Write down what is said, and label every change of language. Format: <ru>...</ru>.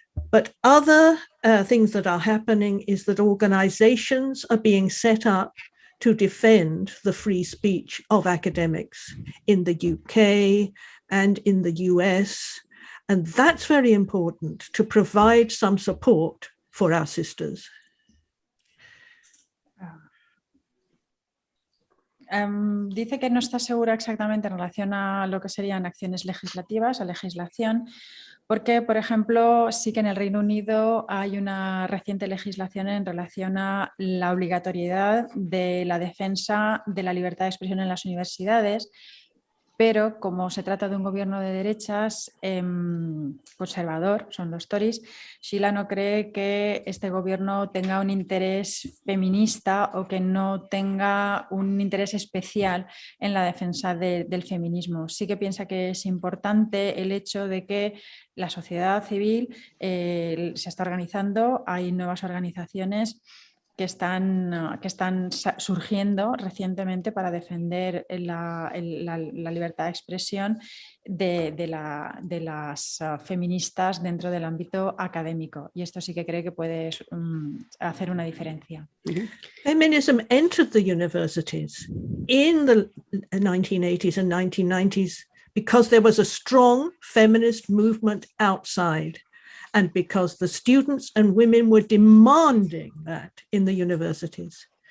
<en>But other things that are happening is that organizations are being set up to defend the free speech of academics in the UK and in the US, and that's very important to provide some support for our sisters.</en> <es>Dice que no está segura exactamente en relación a lo que serían acciones legislativas, a legislación, porque, por ejemplo, sí que en el Reino Unido hay una reciente legislación en relación a la obligatoriedad de la defensa de la libertad de expresión en las universidades, pero como se trata de un gobierno de derechas conservador, son los Tories, Sheila no cree que este gobierno tenga un interés feminista o que no tenga un interés especial en la defensa del feminismo. Sí que piensa que es importante el hecho de que la sociedad civil se está organizando, hay nuevas organizaciones que están surgiendo recientemente para defender la libertad de expresión de las feministas dentro del ámbito académico. Y esto sí que cree que puede hacer una diferencia.</es> <en>Feminism entered the universities in the 1980s and 1990s because there was a strong feminist movement outside. And because the students and women were demanding that in the universities.</en>